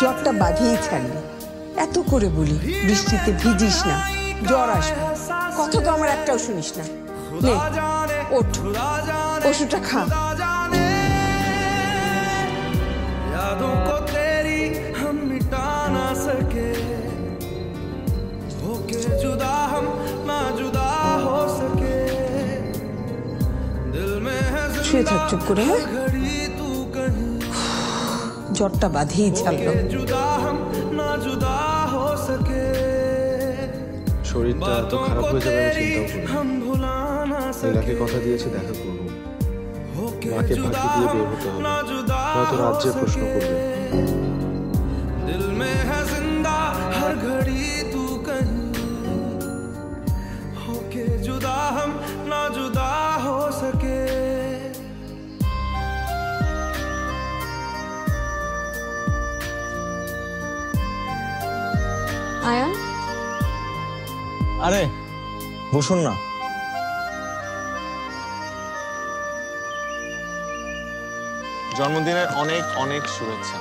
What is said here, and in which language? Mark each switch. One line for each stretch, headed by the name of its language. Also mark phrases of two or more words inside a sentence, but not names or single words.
Bangla: জ্বরটা বাঁধিয়ে ছাড়লি। এত করে বলি বৃষ্টিতে ভিজিস না, জ্বর আসবে। কথা তো আমার একটাও শুনিস না। নে ওঠ, ওষুধটা খা।
Hindi: जाने यादों को तेरी हम मिटा ना सके होके जुदा हम ना जुदा हो सके दिल में है
Bangla: শুয়ে থাক চুপ করে। হ্যাঁ,
Hindi: घड़ी तू कहीं
Bangla: জ্বরটা বাঁধিয়ে ছাড়লো।
Hindi: जुदा हम ना जुदा हो सके
Bangla: শরীরটা এত খারাপ হয়ে যাবে আমি চিন্তাও করি।
Hindi: हम भुला ना
Bangla: নীলাকে কথা দিয়েছি দেখা করবো।
Hindi: होके
Bangla: মাকে
Hindi: जुदा
Bangla: ফাঁকি দিয়ে বের
Hindi: हम
Bangla: হতে
Hindi: ना
Bangla: হবে।
Hindi: जुदा
Bangla: হয়তো
Hindi: हो
Bangla: রাজ্যের প্রশ্ন
Hindi: सके।
Bangla: করবে।
Hindi: दिल में है जिंदा हर घड़ी तू कहीं होके जुदा हम ना जुदा हो सके
Bangla: আয়ান আরে বসুন না। জন্মদিনের অনেক অনেক শুভেচ্ছা।